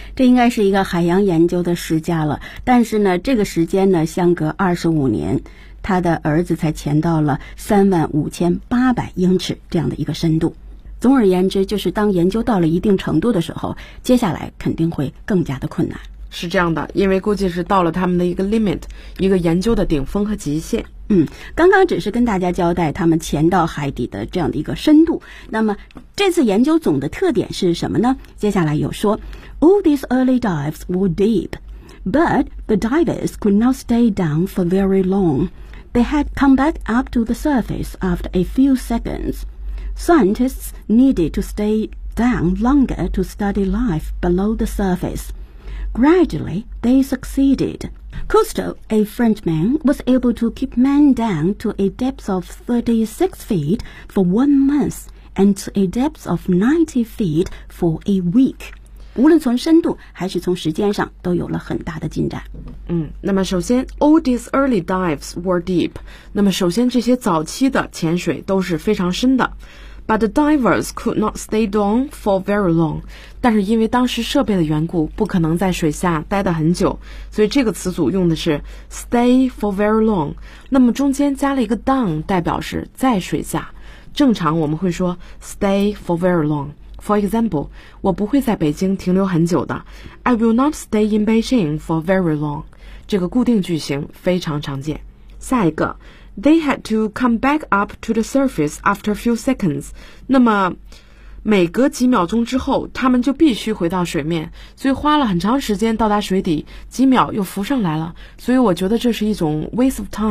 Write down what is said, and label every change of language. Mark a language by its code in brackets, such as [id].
[zh] 这应该是一个海洋研究的世家了但是呢这个时间呢相隔25年他的儿子才潜到了35,800英尺这样的一个深度总而言之就是当研究到了一定程度的时候接下来肯定会更加的困难是这样的因为估计是到了他们的一个 limit 一个研究的顶峰和极限刚刚只是跟大家交代他们潜到海底的这样的一个深度那么这次研究总的特点是什么呢接下来有说 [en] All these early dives were deep But the divers could not stay down for very long They had come back up to the surface after a few seconds Scientists needed to stay down longer to study life below the surface Gradually, they succeeded. Cousteau, a Frenchman, was able to keep men down to a depth of 36 feet for 1 month and to a depth of 90 feet for a week. [zh] 无论从深度还是从时间上都有了很大的进展。那么首先 , [en] all these early dives were deep. [zh] 那么首先这些早期的潜水都是非常深的。 [en] But the divers could not stay down for very long. [zh] 但是因为当时设备的缘故不可能在水下待得很久所以这个词组用的是 [en] stay for very long. [zh] 那么中间加了一个 down 代表是在水下。正常我们会说 [en] stay for very long. For example, [zh] 我不会在北京停留很久的。 [en] I will not stay in Beijing for very long. [zh] 这个固定句型非常常见。下一个。 [en] They had to come back up to the surface after a few seconds. [zh] 那么每隔几秒钟之后他们就必须回到水面所以花了很长时间到达水底几秒又浮上来了所以我觉得这是一种 [en] waste of time.